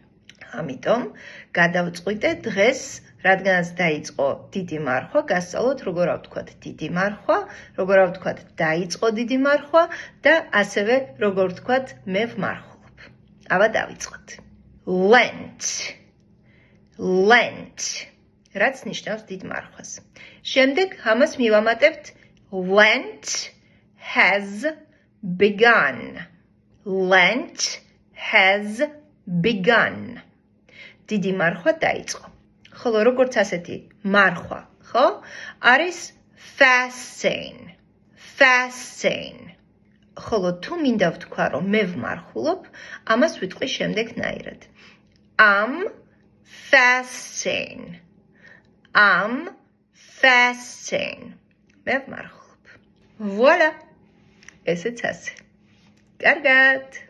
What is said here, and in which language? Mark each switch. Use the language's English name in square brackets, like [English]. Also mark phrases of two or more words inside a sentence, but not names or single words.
[Georgian] ამიტომ გადავწყვიტე დღეს, რადგანაც დაიწყო დიდი მარხვა, გასწავლოთ როგორ ავთქვათ დიდი მარხვა, როგორ ავთქვათ დაიწყო დიდი მარხვა და ასევე როგორ ვთქვათ მე ვმარხულობ. [English] აბა დავიწყოთ. Lent. Lent. [Georgian] რაც ნიშნავს დიდ მარხვას. [English] შემდეგ ამას მივამატებთ Lent has begun. Lent has begun. [Georgian] დიდი მარხვა დაიწყო. ხოლო როგორც ასეთი მარხვა, ხო? [English] არის fasting. Fasting. [Georgian] ხოლო თუ მინდა ვთქვა, რომ მე ვმარხულობ, ამას ვიტყვი შემდეგნაირად. [English] I'm fasting. I'm fasting. [Georgian] მე ვმარხულობ. Voilà. ესეც ასე. კარგად.